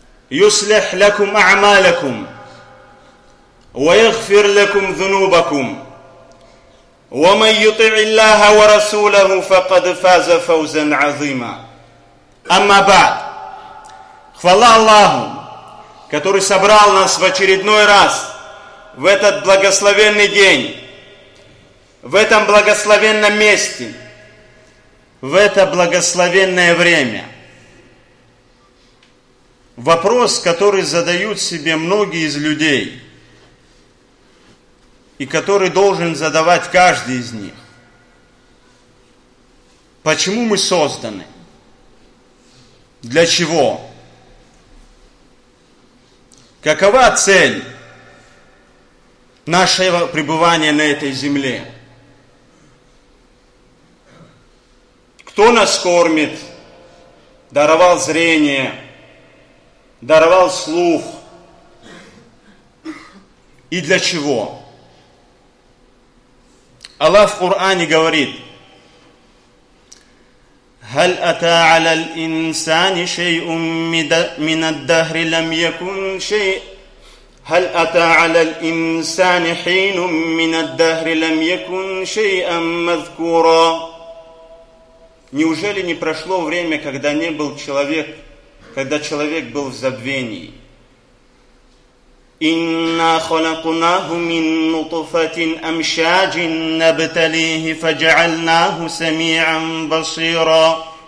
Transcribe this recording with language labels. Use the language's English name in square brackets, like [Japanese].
[Arabic] يصلح لكم أعمالكم ويغفر لكم ذنوبكم ومن يطع الله ورسوله فقد فاز فوزا عظيما أما بعد خفال الله [Russian] который собрал нас в очередной раз в этот благословенный день в этом благословенном месте в это благословенное время. Вопрос, который задают себе многие из людей и который должен задавать каждый из них. Почему мы созданы? Для чего? Какова цель нашего пребывания на этой земле? Кто нас кормит? Даровал зрение, даровал слух. И для чего? Аллах в Коране говорит: [Arabic] هل أتى على الإنسان شيء من الدهر لم يكن شيء هل أتى على الإنسان حين من الدهر لم يكن شيئا مذكورا. [Russian] Неужели не прошло время, когда не был человек, когда человек был в забвении? [Arabic] إِنَّا خَلَقْنَاهُ مِنْ نُطْفَةٍ أَمْشَاجٍ نَبْتَلِيهِ فَجَعَلْنَاهُ سَمِيعًا بَصِيرًا.